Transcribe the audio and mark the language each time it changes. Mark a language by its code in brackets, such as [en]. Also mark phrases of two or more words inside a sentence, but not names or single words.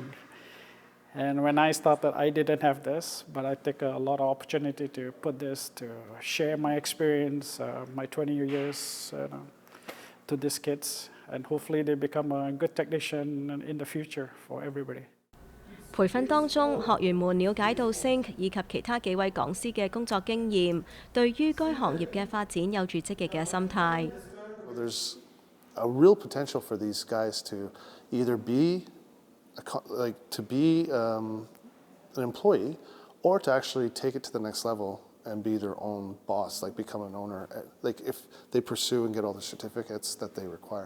[en] And when I started, I didn't have this, but I take a lot of opportunity to put this, to share my experience, my 20 years to these kids, and hopefully they become a good technician in the future for everybody. [yue] 培訓當中，學員們了解到 Singh 以及其他幾位講師嘅工作經驗，對於該行業嘅發展有住積極嘅心態。 [en] There's a real potential for these guys to either be an employee, or to actually take it to the next level and be their own boss, like become an owner, like if they pursue and get all the certificates that they require.